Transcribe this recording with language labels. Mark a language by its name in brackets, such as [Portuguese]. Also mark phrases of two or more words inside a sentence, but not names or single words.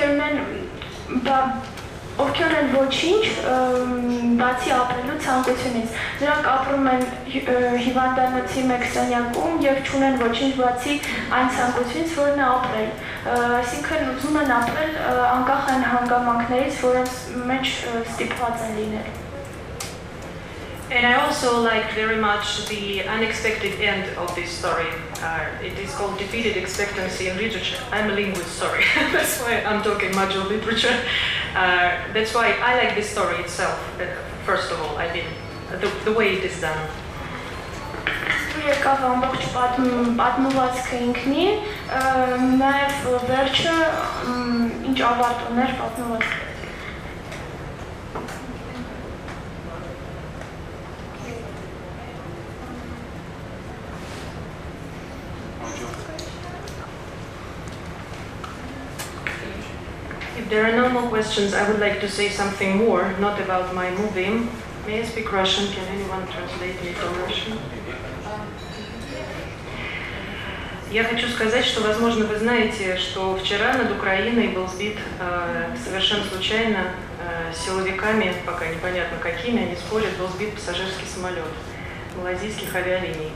[Armenian] ովքեր են ոչինչ, բացի ապրելու ցանկությունից։ Նրանք ապրում են հիվանդանոցի մեկ սենյակում եւ չունեն ոչինչ բացի այն ցանկությունից, որն է ապրել։ Այսինքն ուզում են ապրել անկախ այն հանգամանքներից, որոնց մեջ ստիպված են լինել։ [English] And I also like very much the unexpected end of this story. It is called defeated expectancy in literature. I'm a linguist, sorry. That's why I'm talking much of literature. That's why I like this story itself, first of all, I mean, the way it is done. [Armenian] Եկավ ամբողջ պատմվածքը ինքնի, նաև վերջը ինչ ավարտ ուներ պատմվածքը։ [English] If there are no more questions, I would like to say something more, not about my movie. May I speak Russian? Can anyone translate me from Russian? [Russian] Я хочу сказать, что, возможно, вы знаете, что вчера над Украиной был сбит совершенно случайно силовиками, пока непонятно какими, они спорят, был сбит пассажирский самолет малайзийских авиалиний.